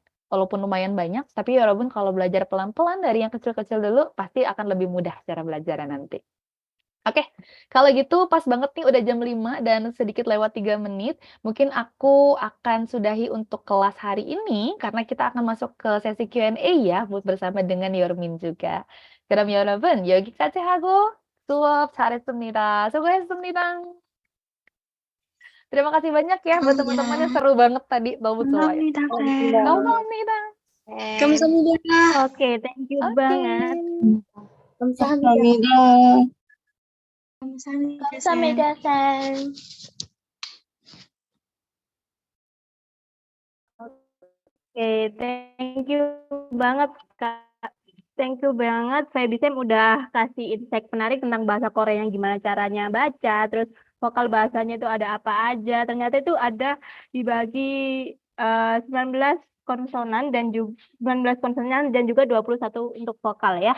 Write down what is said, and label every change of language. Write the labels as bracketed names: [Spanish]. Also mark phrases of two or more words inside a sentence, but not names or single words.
[Indonesian] Walaupun lumayan banyak, tapi walaupun kalau belajar pelan-pelan dari yang kecil-kecil dulu pasti akan lebih mudah cara belajarnya nanti. Oke, kalau gitu pas banget nih udah jam 5 dan sedikit lewat 3 menit. Mungkin aku akan sudahi untuk kelas hari ini karena kita akan masuk ke sesi Q&A ya bersama dengan Yormin juga. [Korean] 그럼 여러분 여기까지 하고 수업 잘했습니다. 수고했습니다. [Indonesian] Terima kasih banyak ya buat teman-temannya, seru banget tadi. [Korean] 너무 좋아요. 감사합니다, 쌤. 감사합니다. 감사합니다. [English] Oke, thank you [Indonesian] Oke. banget. [Korean] 감사합니다. 감사합니다, 쌤. 감사합니다, 쌤. [Indonesian] Oke, [English] thank you [Indonesian] banget Kak. [English] Thank you [Indonesian] banget Feby Sam udah kasih insight menarik tentang bahasa Korea yang gimana caranya baca, terus vokal bahasanya itu ada apa aja. Ternyata itu ada dibagi 19 konsonan dan juga 19 konsonan dan juga 21 untuk vokal ya.